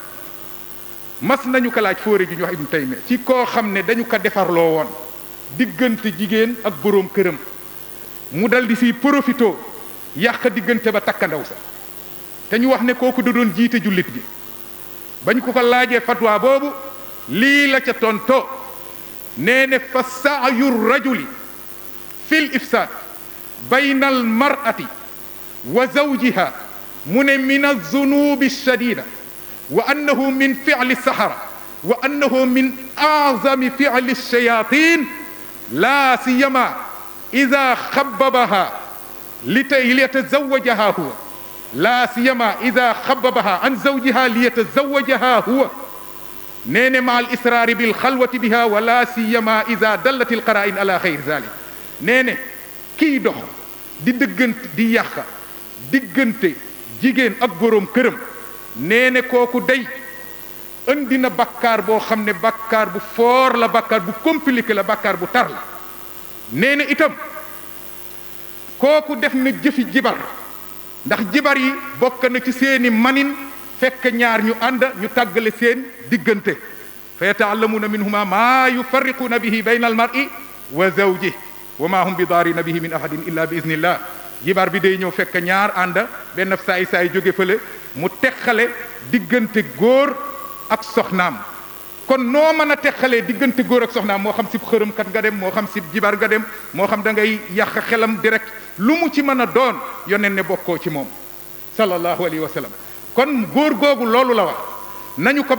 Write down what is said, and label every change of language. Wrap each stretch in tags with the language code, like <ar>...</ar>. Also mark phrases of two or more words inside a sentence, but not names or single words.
<wo>mas nañu ko laaj fóore ji ñu wax Ibnu Taymiya ci koo xam ne dañu ko defarloo woon diggante jigéen ak boroom këram mu dal di si profito yàq diggante ba takkandaw sa te ñu wax ne kooku da doon jiite jullit bi bañ ko laajee fatwa boobu lii la ca tonto nee ne</wo> <ar>فسعي الرجل في الإفساد بين المرأة وزوجها</ar> <wo>mu</wo> <ar>ne من الذنوب الشديدة وأنه من فعل السحرة وأنه من أعظم فعل الشياطين لا سيما إذا خببها ليتزوجها هو لا سيما إذا خببها عن زوجها ليتزوجها هو</ar> <wo>nee ne</wo> <ar>مع الإصرار بالخلوة بها ولا سيما إذا دلت القرائن على غير ذلك</ar> <wo>nee ne kii dox di dëggante di yàq diggante jigéen ak boroom këram nee ne kooku day indi na bakkaar boo xam ne bakkaar bu foor la bakkaar bu compliqué la bakkaar bu tar la nee na itam kooku def na jëfi jibar ndax jibar yi bokk na ci seeni manin fekk ñaar ñu ànd ñu tàggale seen diggante</wo> <ar>فيتعلمون منهما ما يفرقون به بين المرء وزوجه وما هم بضارين به من أحد إلا بإذن الله</ar> <wo>jibar bi day ñëw fekk ñaar ànd benn saay jóge fële mu teqale diggante góor ak soxnaam kon noo mën a teqalee diggante góor ak soxnaam moo xam si xërëmkat nga dem moo xam si jibar nga dem moo xam da ngay yàq xelam direct lu mu ci mën a doon yoneen ne bokkoo ci moom</wo> <ar>صلى الله عليه وسلم</ar> <wo>kon góor googu loolu la wax nañu ko</wo>